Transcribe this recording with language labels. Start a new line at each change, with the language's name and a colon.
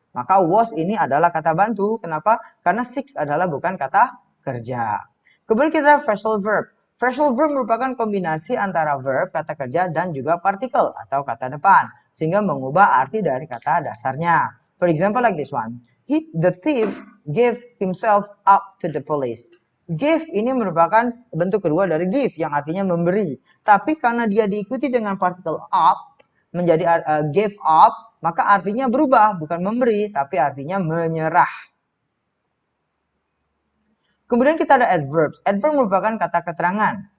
Indonesian: Maka was ini adalah kata bantu. Kenapa? Karena sick adalah bukan kata kerja. Kemudian kita ada phrasal verb. Phrasal verb merupakan kombinasi antara verb, kata kerja, dan juga partikel atau kata depan. Sehingga mengubah arti dari kata dasarnya.
English: For example, like this one. The thief gave himself up to the police.
Indonesian: Give ini merupakan bentuk kedua dari give yang artinya memberi. Tapi karena dia diikuti dengan partikel up menjadi give up, maka artinya berubah, bukan memberi, tapi artinya menyerah. Kemudian kita ada adverbs. Adverb merupakan kata keterangan.